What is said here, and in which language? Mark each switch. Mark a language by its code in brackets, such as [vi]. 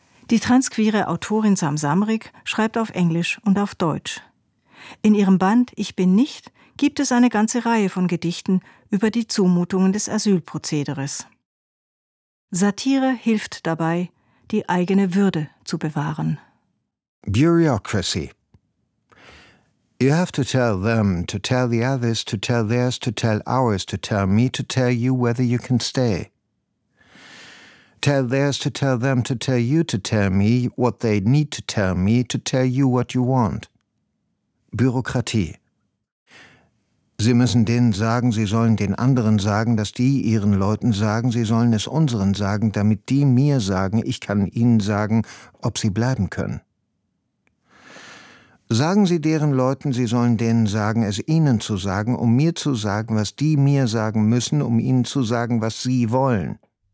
[de] Die transqueere Autorin Sam Samrick schreibt auf Englisch und auf Deutsch. In ihrem Band »Ich bin nicht« gibt es eine ganze Reihe von Gedichten über die Zumutungen des Asylprozederes. Satire hilft dabei, die eigene Würde zu bewahren. [en] Bureaucracy. You have to tell them, to tell the others, to tell theirs, to tell ours, to tell me, to tell you whether you can stay. Tell theirs, to tell them, to tell you, to tell me what they need to tell me, to tell you what you want. [de] Bürokratie. Sie müssen denen sagen, sie sollen den anderen sagen, dass die ihren Leuten sagen, sie sollen es unseren sagen, damit die mir sagen, ich kann ihnen sagen, ob sie bleiben können. Sagen Sie deren Leuten, sie sollen denen sagen, es ihnen zu sagen, um mir zu sagen, was die mir sagen müssen, um ihnen zu sagen, was sie wollen.